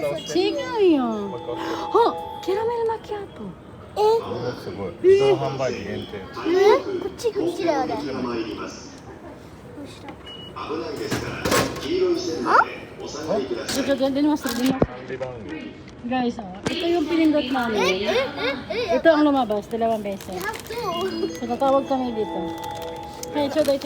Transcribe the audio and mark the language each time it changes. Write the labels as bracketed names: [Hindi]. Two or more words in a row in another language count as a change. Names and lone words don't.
[Japanese] 違うよ。もう一回押してあ、キャラメルマキアート。すごい。自動販売機限定。こっちだよね。ちょっと出ます。管理番組。 [Filipino] Guys, ito yung pinindot namin. Ito ang lumabas, dalawang beses. So, tatawag kami dito. Hey, choday,